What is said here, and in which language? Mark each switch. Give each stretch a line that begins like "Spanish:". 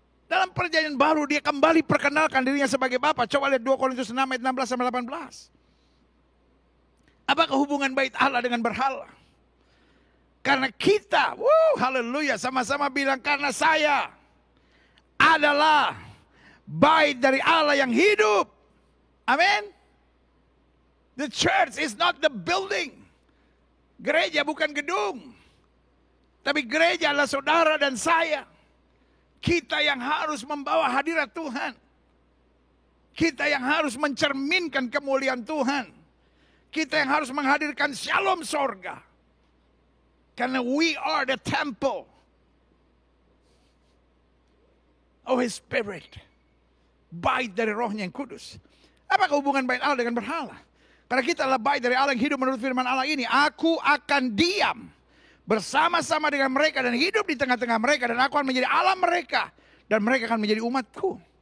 Indonesian: Dalam perjanjian baru Dia kembali perkenalkan dirinya sebagai Bapa. Coba lihat 2 Korintus 6 ayat 16-18. Apakah hubungan bait Allah dengan berhala? Karena kita, haleluya, sama-sama bilang, karena saya adalah bait dari Allah yang hidup. Amin.
English: The church is not the building.
Indonesian: Gereja bukan gedung. Tapi gereja adalah saudara dan saya. Kita yang harus membawa hadirat Tuhan. Kita yang harus mencerminkan kemuliaan Tuhan. Kita yang harus menghadirkan shalom sorga.
English: Karena we are the temple of His Spirit.
Indonesian: Bait dari rohnya yang kudus. Apakah hubungan bait Allah dengan berhala? Karena kita adalah bait dari Allah yang hidup menurut firman Allah ini. Aku akan diam bersama-sama dengan mereka dan hidup di tengah-tengah mereka. Dan aku akan menjadi Allah mereka. Dan mereka akan menjadi umatku.